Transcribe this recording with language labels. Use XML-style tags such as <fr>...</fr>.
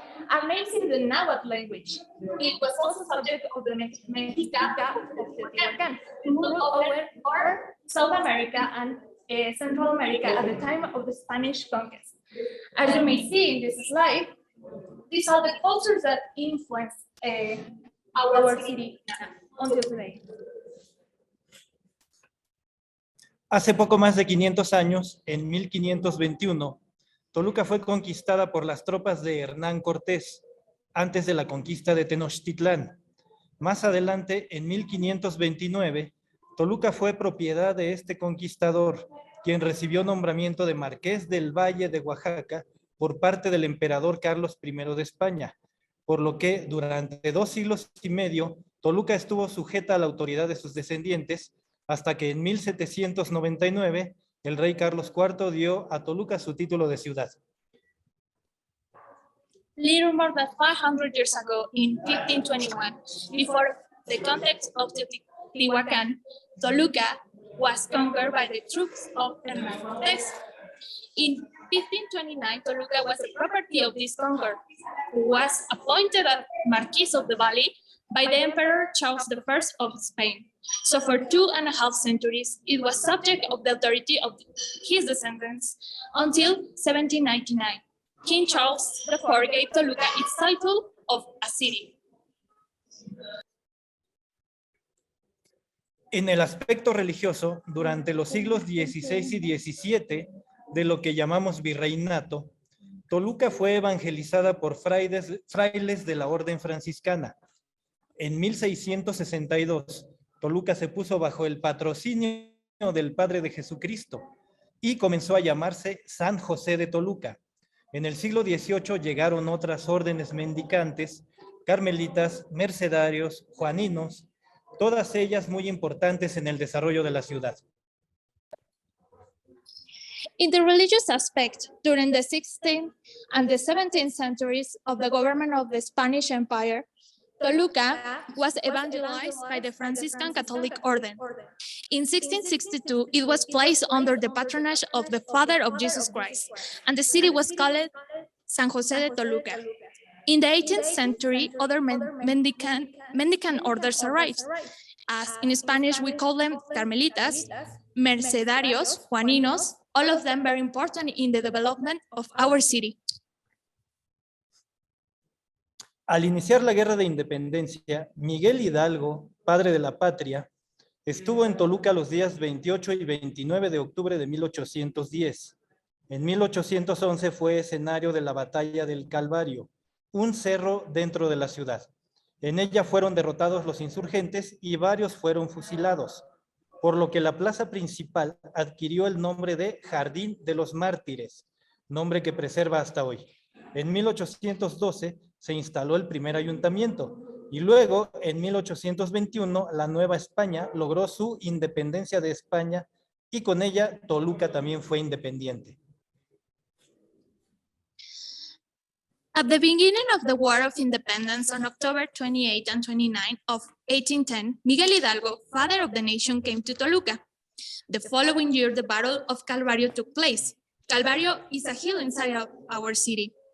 <en>are named in the Nahuatl language. It was also subject of the Mexica of Teotihuacan, who ruled over South America and Central America at the time of the Spanish conquest. As you may see in this slide, these are the cultures that influence our city until today.</en> <es>Hace poco más de 500 años, en 1521, Toluca fue conquistada por las tropas de Hernán Cortés, antes de la conquista de Tenochtitlán. Más adelante, en 1529, Toluca fue propiedad de este conquistador, quien recibió nombramiento de Marqués del Valle de Oaxaca por parte del emperador Carlos I de España, por lo que durante 2 siglos y medio, Toluca estuvo sujeta a la autoridad de sus descendientes, hasta que en 1799 el rey Carlos IV dio a Toluca su título de ciudad.</es> <en>Little more than 500 years ago, in 1521, before the context of Teotihuacan, Toluca was conquered by the troops of Hernán Cortés. In 1529, Toluca was the property of this conqueror, who was appointed as Marquis of the Valley by the Emperor Charles I of Spain. So for 2.5 centuries, it was subject of the authority of his descendants until 1799. King Charles IV gave Toluca its title of a city.</en> <es>En el aspecto religioso, durante los siglos XVI y XVII, de lo que llamamos virreinato, Toluca fue evangelizada por frailes de la orden franciscana. En 1662, Toluca se puso bajo el patrocinio del Padre de Jesucristo y comenzó a llamarse San José de Toluca. En el siglo XVIII llegaron otras órdenes mendicantes, carmelitas, mercedarios, juaninos, todas ellas muy importantes en el desarrollo de la ciudad.</es> <en>In the religious aspect, during the 16th and the 17th centuries of the government of the Spanish Empire, Toluca was evangelized by the Franciscan Catholic Order. In 1662, it was placed under the patronage of the Father of Jesus Christ, and the city was called San José de Toluca. In the 18th century, other mendicant orders arrived. As in Spanish, we call them Carmelitas, Mercedarios, Juaninos, all of them very important in the development of our city.</en> <es>Al iniciar la Guerra de Independencia, Miguel Hidalgo, padre de la patria, estuvo en Toluca los días 28 y 29 de octubre de 1810. En 1811 fue escenario de la Batalla del Calvario, un cerro dentro de la ciudad. En ella fueron derrotados los insurgentes y varios fueron fusilados, por lo que la plaza principal adquirió el nombre de Jardín de los Mártires, nombre que preserva hasta hoy. En 1812 se instaló el primer ayuntamiento y luego en 1821 la Nueva España logró su independencia de España y con ella Toluca también fue independiente.</es> <en>At the beginning of the War of Independence on October 28 and 29 of 1810, Miguel Hidalgo, father of the nation, came to Toluca. The following year, the Battle of Calvario took place. Calvario is a hill inside of our city.</en>